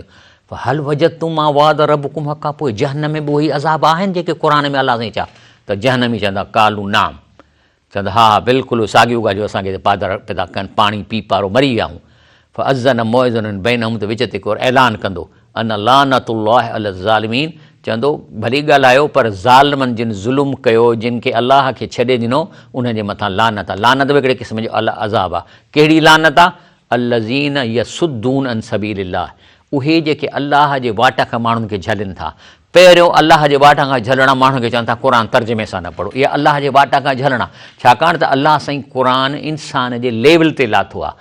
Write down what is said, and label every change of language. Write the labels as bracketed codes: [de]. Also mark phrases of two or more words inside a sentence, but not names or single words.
[ar] هل وجدتم ما وعد ربكم حقا, [sd] पोइ जहन्नम में बि उहे अज़ाब आहिनि जेके क़ुर में अलाह साईं चया? त जहन्नमी चवंदा [ar] قالوا نعم, [sd] चवंदा हा हा बिल्कुलु साॻियूं ॻाल्हियूं असांखे पादर पैदा कनि, पाणी पी पारो मरी विया आहियूं। [ar] فأذن مؤذن بينهم, [sd] त विच ते को ऐलान कंदो [ar] أن لعنة الله على الظالمين, [sd] चवंदो भली ॻाल्हायो पर ज़ालिमनि जिन ज़ुल्म कयो, जिन खे अलाह खे छॾे ॾिनो, उनजे मथां लानत आहे। लानत बि हिकिड़े क़िस्म जो अज़ाब आहे। कहिड़ी लानत आहे? [ar] الذين يصدون عن سبيل الله, [sd] उहे जेके अलाह जे वाट खां माण्हुनि खे झलनि था। पहिरियों अलाह जे वाट खां झलणा माण्हुनि खे चवनि था क़ुर तर्जुमे सां न पढ़ो, इहा अलाह जे वाट खां झलणा, छाकाणि त अलाह साईं क़ुर इंसान जे लेवल ते लाथो आहे।